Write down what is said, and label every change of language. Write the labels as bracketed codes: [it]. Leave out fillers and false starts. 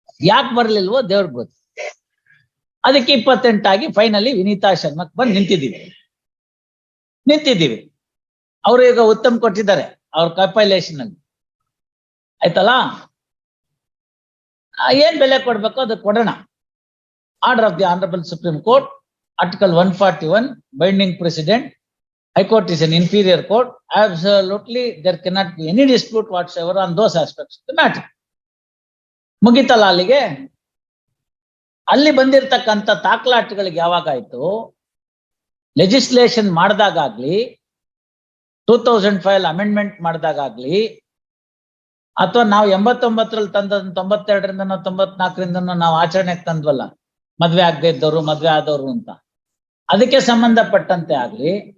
[kn] ಯಾಕೆ ಬರ್ಲಿಲ್ವೋ ದೇವ್ರಿಗೆ ಗೊತ್ತು. ಅದಕ್ಕೆ 28 ಆಗಿ ಫೈನಲಿ ವಿನೀತಾ ಶರ್ಮಕ್ ಬಂದು ನಿಂತಿದ್ದೀವಿ. ಅವರು ಈಗ ಉತ್ತಮ್ ಕೊಟ್ಟಿದ್ದಾರೆ ಅವ್ರ ಕಂಪೈಲೇಷನ್ ಅಲ್ಲಿ, ಆಯ್ತಲ್ಲ. [en] ಏನ್ ಬೆಲೆ ಕೊಡ್ಬೇಕು ಅದು ಕೊಡೋಣ. Order of the honourable Supreme Court, article 141 binding precedent, High Court is an inferior court. Absolutely, there cannot be any dispute whatsoever on those aspects of the matter. [kn] ಮುಗಿತಲ್ಲ ಅಲ್ಲಿಗೆ. ಅಲ್ಲಿ ಬಂದಿರತಕ್ಕಂಥ ತಾಕಲಾಟಗಳಿಗೆ ಯಾವಾಗಾಯ್ತು, ಲೆಜಿಸ್ಲೇಷನ್ ಮಾಡಿದಾಗ್ಲಿ, 2005 ಅಮೆಂಡ್ಮೆಂಟ್ ಮಾಡಿದಾಗ್ಲಿ, ಅಥವಾ ನಾವು 89ರಲ್ಲಿ ತಂದ 92ರಿಂದ 94ರಿಂದ ನಾವು ಆಚರಣೆಗೆ ತಂದ್ವಲ್ಲ ಮದ್ವೆ ಆಗದೆ ಇದ್ದವರು ಮದ್ವೆ ಆದವರು ಅಂತ, ಅದಕ್ಕೆ ಸಂಬಂಧಪಟ್ಟಂತೆ ಆಗ್ಲಿ,